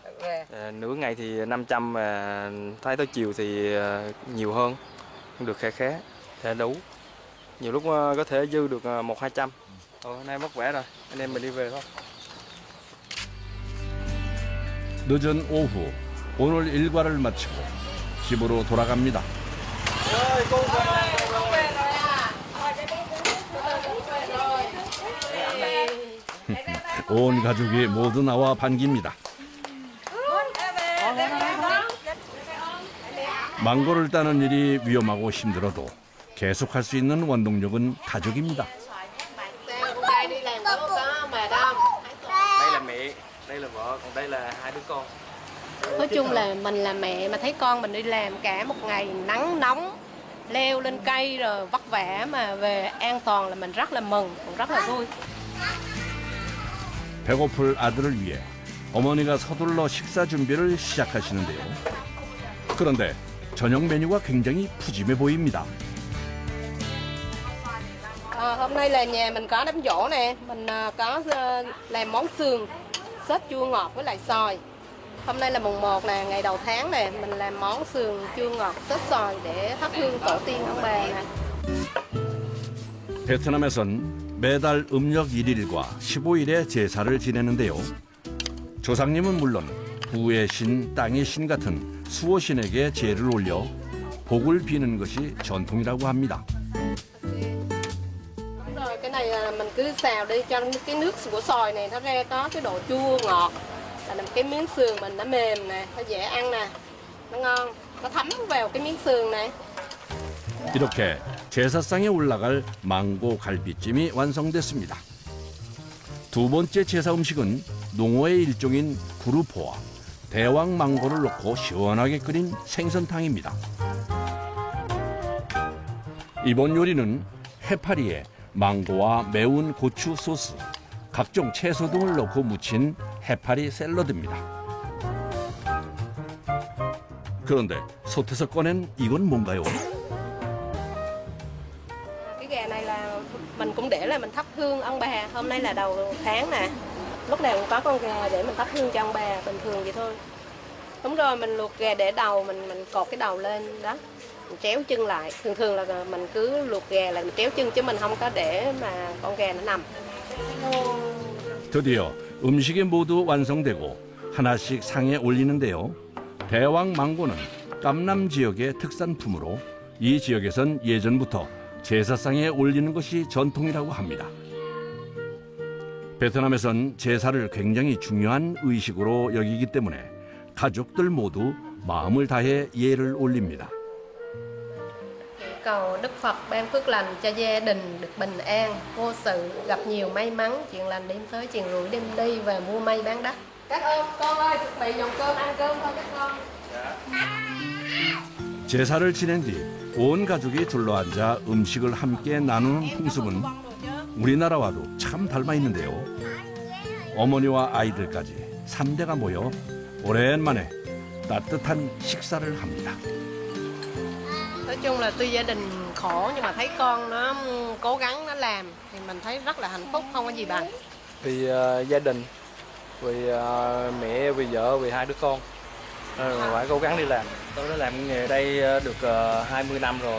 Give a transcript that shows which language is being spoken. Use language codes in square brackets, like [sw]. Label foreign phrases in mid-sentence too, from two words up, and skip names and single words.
[vi] Nửa ngày thì 500 mà thấy tới chiều thì nhiều hơn, được khá khá, sẽ đủ. Nhiều lúc có thể dư được 100-200. Hôm nay vất vả rồi, anh em mình đi về thôi. [ko] 늦은 오후 오늘 일과를 마치고 집으로 돌아갑니다. 온 가족이 모두 나와 반깁니다. 망고를 따는 일이 위험하고 힘들어도 계속할 수 있는 원동력은 가족입니다. [vi] Đây là mẹ, đây là vợ, còn đây là hai đứa con. Nói chung là mình là mẹ mà thấy con mình đi làm cả một ngày nắng nóng, leo lên cây rồi vất vả mà về an toàn là mình rất là mừng, cũng rất là vui. [ko] 배고플 아들을 위해 어머니가 서둘러 식사 준비를 시작하시는데요. 그런데 저녁 메뉴가 굉장히 푸짐해 보입니다. [vi] Hôm nay là nhà mình có đám giỗ nè, mình có làm món sườn, sốt chua ngọt với lại xoài. Hôm nay là mùng 1 nè, ngày đầu tháng nè, mình làm món sườn chua ngọt sốt xoài để thắp hương tổ tiên ông bà nè. [ko] 베트남에선 매달 음력 1일과 15일에 제사를 지내는데요. 조상님은 물론 부의 신, 땅의 신 같은 수호신에게 제를 올려 복을 bi는 것이 전통이라고 합니다. [vi] Đúng rồi, cái này là mình cứ xào đi cho cái nước của xoài này nó ra có cái độ chua ngọt. Là làm cái miếng sườn mình nó mềm nè, nó dễ ăn nè, nó ngon, nó thấm vào cái miếng sườn này. [ko] 이렇게 제사상에 올라갈 망고 갈비찜이 완성됐습니다. 두 번째 제사 음식은 농어의 일종인 구루포와 대왕 망고를 넣고 시원하게 끓인 생선탕입니다. 이번 요리는 해파리에 망고와 매운 고추 소스, 각종 채소 등을 넣고 무친 해파리 샐러드입니다. 그런데 솥에서 꺼낸 이건 뭔가요? [vi] Cái gà này là mình cũng để là mình thắp hương ông bà. Hôm nay là đầu tháng nè, lúc nào cũng có con gà để mình thắp hương cho ông bà, bình thường vậy thôi. Đúng rồi, mình luộc gà để đầu, mình cột cái đầu lên đó, mình chéo chân lại. Thường là mình cứ luộc gà là mình chéo chân chứ mình không có để mà con gà nó nằm. [ko] 드디어 음식이 모두 완성되고 하나씩 상에 올리는데요. 대왕 망고는 깜남 지역의 특산품으로 이 지역에선 예전부터 제사상에 올리는 것이 전통이라고 합니다. 베트남에선 제사를 굉장히 중요한 의식으로 여기기 때문에 가족들 모두 마음을 다해 예를 올립니다. [vi] Cầu Đức Phật ban phước lành cho gia đình được bình an, vô sự, gặp nhiều may mắn, chuyện lành đêm tới, chuyện rủi đêm đi và mua may bán đắt. Các con ơi, chuẩn bị dòng cơm, ăn cơm thôi các con. [ko] 제사를 지낸 뒤 온 가족이 둘러앉아 음식을 함께 나누는 풍습은 우리나라와도 참 닮아 있는데요. 어머니와 아이들까지 3대가 모여 오랜만에 따뜻한 식사를 합니다. [vi] Nói chung là tuy gia đình khổ nhưng mà thấy con nó cố gắng nó làm thì mình thấy rất là hạnh phúc, không có gì bằng. Vì gia đình, vì mẹ, vì vợ, vì hai đứa con, phải cố gắng đi làm. Tôi đã làm nghề đây được 20 năm rồi.